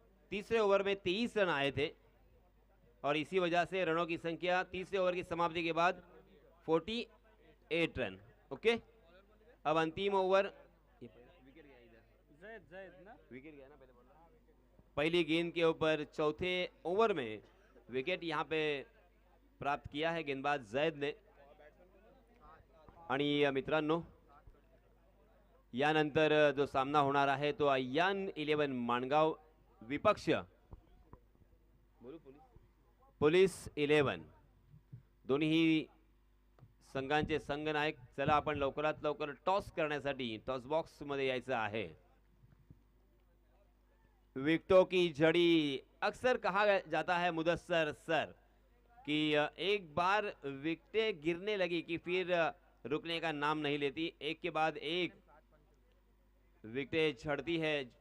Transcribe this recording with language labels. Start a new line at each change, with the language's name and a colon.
Hindi: तीसरे ओवर में 23 रन आए थे और इसी वजह से रनों की संख्या तीसरे ओवर की समाप्ति के बाद 48 रन। ओके, अब अंतिम ओवर, विकेट गया ना पहली गेंद के ऊपर चौथे ओवर में विकेट यहाँ पे प्राप्त किया है गेंदबाज जैद ने।
Marathi: आणि मित्रांनो, यानंतर जो सामना होणार आहे तो अय्यान 11 माणगाव विपक्ष पोलीस 11, दोन्ही संघांचे संघनायक। चला आपण लवकरात लवकर टॉस करण्यासाठी टॉस बॉक्स मध्ये यायचं आहे।
Hindi: विकेटों की झड़ी, अक्सर कहा जाता है मुदस्सर सर कि एक बार विकेटें गिरने लगी कि फिर रुकने का नाम नहीं लेती, एक के बाद एक विकेटें झड़ती है।